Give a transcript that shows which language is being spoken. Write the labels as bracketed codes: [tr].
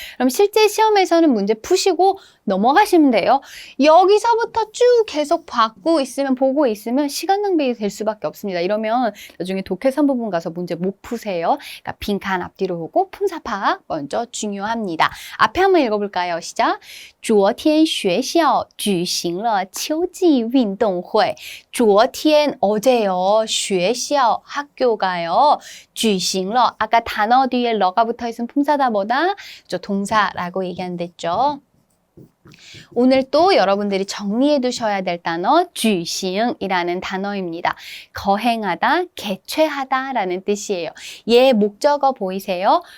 [ko] 그럼 실제 시험에서는 문제 푸시고 넘어가시면 돼요. 여기서부터 쭉 계속 보고 있으면 시간 낭비 될 수밖에 없습니다. 이러면 나중에 독해 3부분 가서 문제 못 푸세요. 그러니까 빈칸 앞뒤로 보고 품사 파악 먼저 중요합니다. 앞에 한번 읽어볼까요? 시작. [zh] 昨天学校举行了秋季运动会. [ko] 昨天어제요. 学校학교가요. 举行了 아까 단어 뒤에 러가 붙어 있으면 품사다 뭐다? 저 동사라고 얘기한댔죠. 오늘 또 여러분들이 정리해 두셔야 될 단어 举行이라는 단어입니다. 거행하다, 개최하다 라는 뜻이에요. 얘 목적어 보이세요?